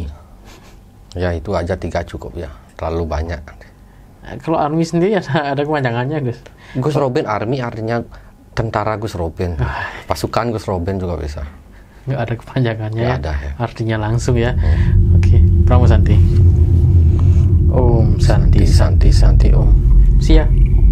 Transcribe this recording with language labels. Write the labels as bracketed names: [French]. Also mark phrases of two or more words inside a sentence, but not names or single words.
[Indonesian] Ya itu aja 3 cukup ya, terlalu banyak. Kalau Army sendiri ada kepanjangannya Gus? Gus Robin Army artinya tentara Gus Robin. Pasukan Gus Robin juga bisa. Nggak ada kepanjangannya ya? Ada ya. Artinya langsung ya. Oke, [Sanskrit] Pramu Santi. Om Santi Santi Santi Om. [English] See ya.